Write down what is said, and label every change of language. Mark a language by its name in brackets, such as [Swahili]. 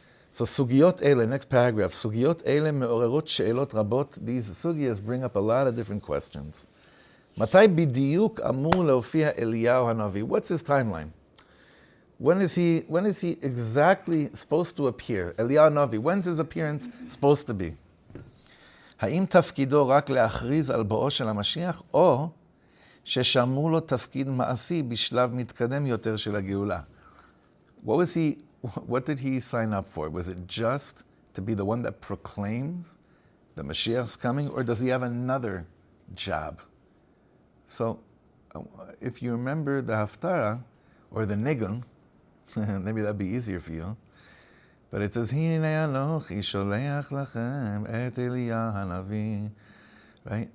[Hebrew] So sugiyot ele, [English] next paragraph, [Hebrew] sugiyot ele me'orerot she'elot rabot. [English] These sugiyas bring up a lot of different questions. [Hebrew] Matai bidiyuk amur leofiya Eliyahu hanavi. [English] What's his timeline? When is he exactly supposed to appear? Eliyahu hanavi. When's his appearance supposed to be? [Hebrew] האם תפקידו רק להכריז על בואו של המשיח, או ששמרו לו תפקיד מעשי בשלב מתקדם יותר של הגאולה? [English] What did he sign up for? Was it just to be the one that proclaims the Mashiach's coming, or does he have another job? So, if you remember the Haftarah, or the Nigun, maybe that'd be easier for you, but it says, [Hebrew] Hine anochi sholeach lachem et Eliyahu hanavi. [English] Right?